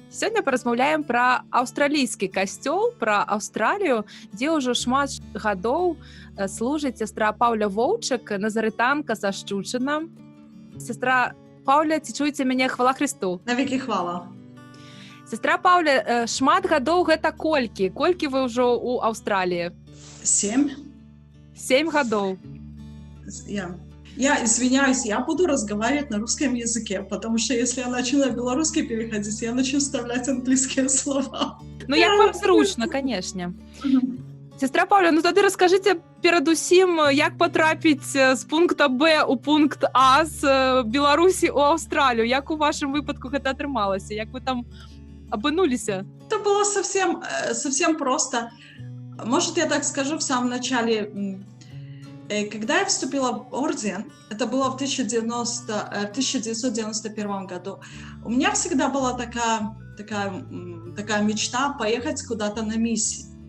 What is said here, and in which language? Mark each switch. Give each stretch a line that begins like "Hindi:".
Belarusian: Сёння паразмаўляем пра аўстралійскі касцёл, пра Аўстралію, дзе ўжо шмат гадоў служыць сястра Паўля Воўчык, назарытанка са Шчучына. Сястра Паўля, ці чуеце мяне? Хвала Христу! Навекі хвала! Сястра Паўля, шмат гадоў гэта колькі? Колькі вы ўжо ў Аўстраліі? 7.
Russian: 7 годов. Я извиняюсь, я буду разговаривать на русском языке, потому что если я начну на белорусский переходить, я начну вставлять английские слова.
Belarusian: Ну, як вам зручно, конечно. Сестра Паўля, ну тады раскажыце перадусім, як потрапіць з пункта Б у пункт А з Беларусі ў Аўстралію. Як у вашым выпадку гэта атрымалася? Як вы там апынуліся?
Russian: Это было совсем просто. Может, я так скажу в самом начале. Когда я вступила в орден, это было в 1991 году, у меня всегда была такая мечта поехать куда-то на миссию.